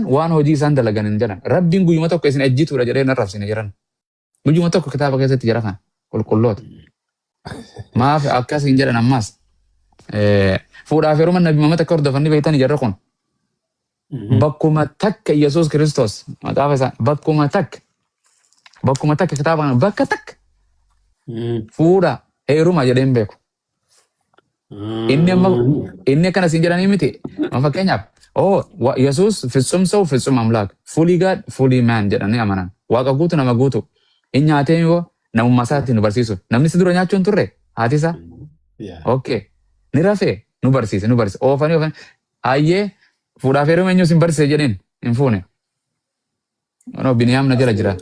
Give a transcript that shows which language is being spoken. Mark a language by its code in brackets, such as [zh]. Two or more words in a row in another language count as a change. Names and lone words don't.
[om] waan hojii isaan dalagan hin jedhan rabbiin guyyuma tokko isin ejjituudha jedhee arrabsine jiran guyyuma tokko kitaaba keessatti jira kan qulqulloota maaf akkas hin jedhan ammaas fuudhaaf yeroo nabi Muhammad akka hordofanii beektan jarra kun bakkuma takka Yesuus Kiristoos maqaa isaa bakkuma takka kitaaba kana bakka takka fuudha heeruma jedheen beeku. Inni akkana siin jedhanii miti. Fakkeenyaaf Yesuus [am] ፍጹም ሰው ፍጹም አምላክ [en] fully God fully man [om] jedhanii amanan. Waaqa guutu nama guutu. Inni nyaatee yoo namummaa isaatti nu barsiisu. Namni si dura nyaachuun turre haati isaa. Okay. Ni rafee nu barsiise. Oofanii. Ayyee fuudhaaf heeruma eenyu sin barsiise jedheen hin fuune. Biniyaam na jala jira.